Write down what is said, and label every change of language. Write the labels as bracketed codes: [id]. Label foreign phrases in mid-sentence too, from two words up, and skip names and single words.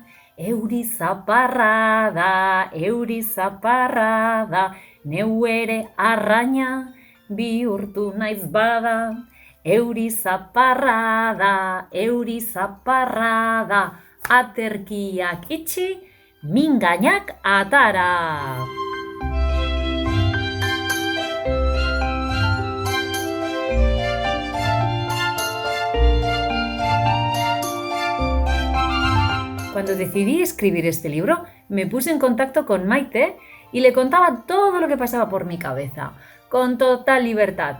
[eu] Euri zaparra da, neu ere arraina bihurtu naiz bada. Euri zaparra da, aterkiak itxi, mingainak atara. [es] Cuando decidí escribir este libro, me puse en contacto con Maite y le contaba todo lo que pasaba por mi cabeza, con total libertad.